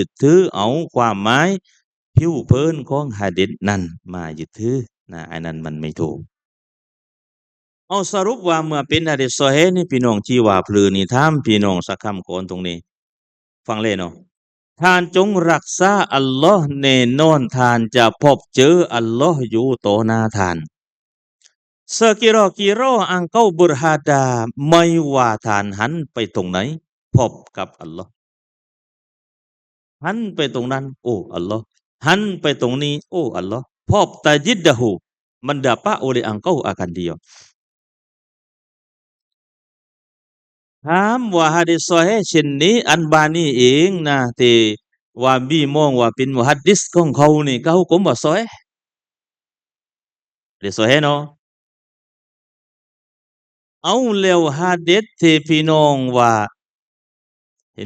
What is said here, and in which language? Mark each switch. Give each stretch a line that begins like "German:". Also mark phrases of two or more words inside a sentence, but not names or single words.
Thai: ดถือเอาความหมายผิวเผินของฮะดิษนั้นมายึดถืออันนั้นมันไม่ถูกเอาสรุปว่าเมื่อ เป็นฮะดิษซอฮีห์นี่พี่น้องที่ว่าพลือนี่ถามพี่น้องสักคำก่อนตรงนี้ฟังเลยเนาะท่านจงรักษาอัลลอฮ์แน่นอนท่านจะพบเจออัลลอฮ์อยู่ต่อหน้าท่าน
Malay: sekira-kira engkau berhada
Thai: ไม่ว่าท่านหันไปตรงไหนพบกับอัลลอฮ์หันไปตรงนั้นโอ้อัลลอฮ์หันไปตรงนี้โอ้อัลลอฮ์พบ
Malay: tajidahu mendapat oleh engkau akan dia
Thai: ถามว่าหะดีษซอฮีห์เช่นนี้อันบานีเองนะที่ว่าบีมองว่าเป็นมุฮัดดิษของเขานี่เขาหุกมว่าซอฮีห์หะดีษซอฮีห์เนาะเอาแล้วหะดีษที่พี่น้องว่าเห็น